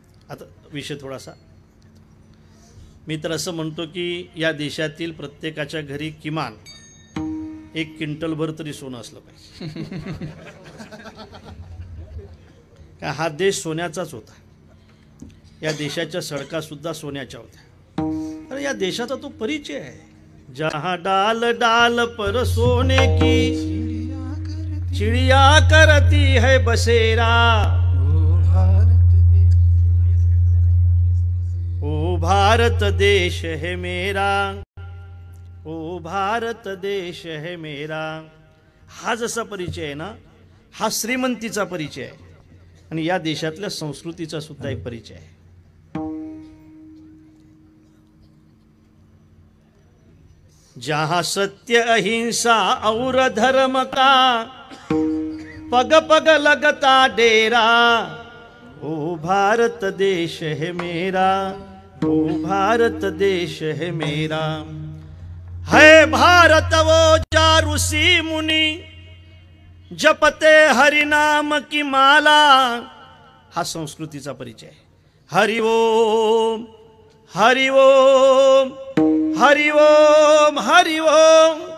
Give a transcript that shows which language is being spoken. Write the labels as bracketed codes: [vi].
[mr] आता विषय थोडासा, मी तर असं म्हणतो की या देशातील प्रत्येकाच्या घरी किमान 1 क्विंटलभर तरी सोनं असलं पाहिजे. का हा देश सोन्याचाच होता. या देशाच्या सडका सुद्धा सोन्याच्या होत्या. अरे या देशाचा तो परिचय आहे. [hi] जहां डाल डाल पर सोने की चिड़िया करती है बसेरा, ओ भारत देश है मेरा, ओ भारत देश है मेरा. [mr] हा जसा परिचय आहे ना, हा श्रीमंतीचा परिचय आहे. आणि या देशातल्या संस्कृतीचा सुद्धा एक परिचय आहे. [hi] जहां सत्य अहिंसा और धर्म का पग पग लगता डेरा, ओ भारत देश है मेरा, ओ भारत देश है मेरा. है भारत वो जा ऋषि मुनि जपते हरिनाम की माला, [mr] हा संस्कृतीचा परिचय आहे. हरि ओम हरि ओम हरि ओम हरि ओम.